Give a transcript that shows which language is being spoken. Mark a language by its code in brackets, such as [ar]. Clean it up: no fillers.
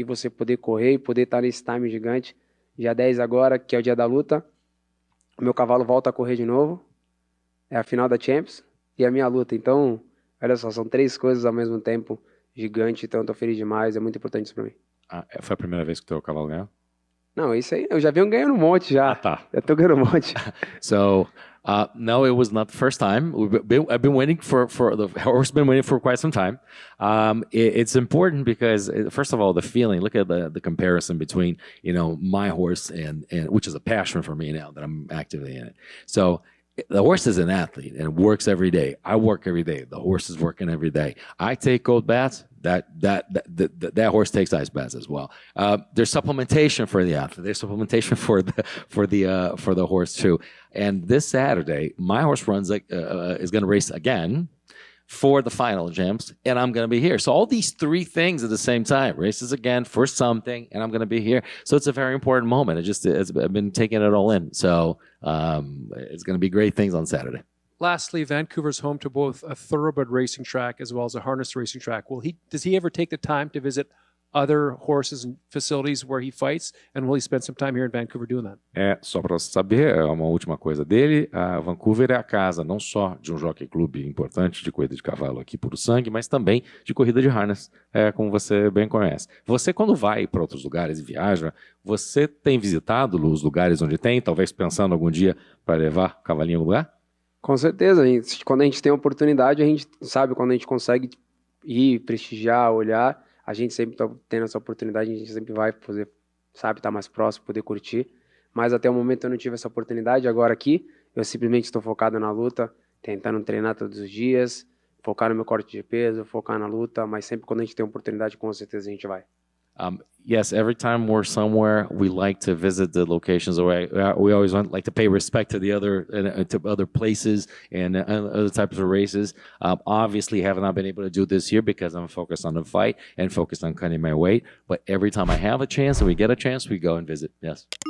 [pt] E você poder correr e poder estar nesse time gigante. Dia 10 agora, que é o dia da luta, o meu cavalo volta a correr de novo, é a final da Champions e a minha luta. Então, olha só, são 3 coisas ao mesmo tempo, gigante, então eu tô feliz demais, é muito importante isso pra mim. Foi a primeira vez que o teu cavalo ganhou? Não, isso aí, eu já venho ganhando um monte já. Tá. Já tô ganhando um monte. [en] So, no, it was not the first time. I've been waiting for the horse. Been waiting for quite some time. It's important because, first of all, the feeling. Look at the comparison between my horse and which is a passion for me now that I'm actively in it. So the horse is an athlete and works every day. I work every day. The horse is working every day. I take cold baths. That horse takes ice baths as well. There's supplementation for the athlete. There's supplementation for the horse too. And this Saturday, my horse is going to race again for the final, James, and I'm going to be here. So all these three things at the same time, races again for something, and I'm going to be here. So it's a very important moment. I've been taking it all in. So it's going to be great things on Saturday. Lastly, Vancouver's home to both a thoroughbred racing track as well as a harness racing track. Does he ever take the time to visit other horses and facilities where he fights, and will he spend some time here in Vancouver doing that? [pt] Só para saber, uma última coisa dele, Vancouver é a casa não só de um jockey clube importante de corrida de cavalo aqui puro sangue, mas também de corrida de harness, como você bem conhece. Você, quando vai para outros lugares e viaja, você tem visitado os lugares onde tem, talvez pensando algum dia para levar cavalinho em algum lugar? Com certeza, quando a gente tem oportunidade, a gente sabe, quando a gente consegue ir, prestigiar, olhar, a gente sempre está tendo essa oportunidade, a gente sempre vai fazer, sabe, estar mais próximo, poder curtir. Mas até o momento eu não tive essa oportunidade. Agora aqui, eu simplesmente estou focado na luta, tentando treinar todos os dias, focar no meu corte de peso, focar na luta, mas sempre quando a gente tem oportunidade, com certeza a gente vai. [en] Yes, every time we're somewhere, we like to visit the locations. We always like to pay respect to the other places and other types of races. Obviously, have not been able to do this year because I'm focused on the fight and focused on cutting my weight. But every time I have a chance and we get a chance, we go and visit. Yes.